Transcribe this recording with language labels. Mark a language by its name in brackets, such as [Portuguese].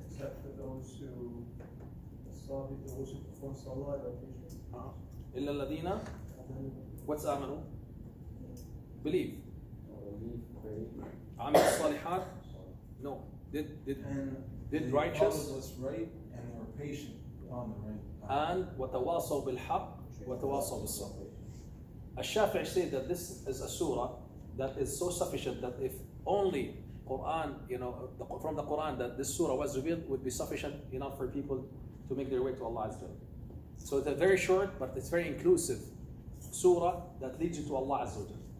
[English] except for those who perform salah and obligation. [Arabic] إِلَّا الَّذِينَ. [English] What's آمنوا? Believe. [Arabic] عملوا الصالحات. [English] No. Did righteous. Was right and were patient on the right path. [Arabic] And وتواصوا بالحق وتواصوا بالصبر. [English] Al-Shafi'i said that this is a surah that is so sufficient that if only Quran, from the Quran, that this surah was revealed would be sufficient enough for people to make their way to Allah Azza wa Jal. So it's a very short, but it's very inclusive surah that leads you to Allah Azza wa Jal.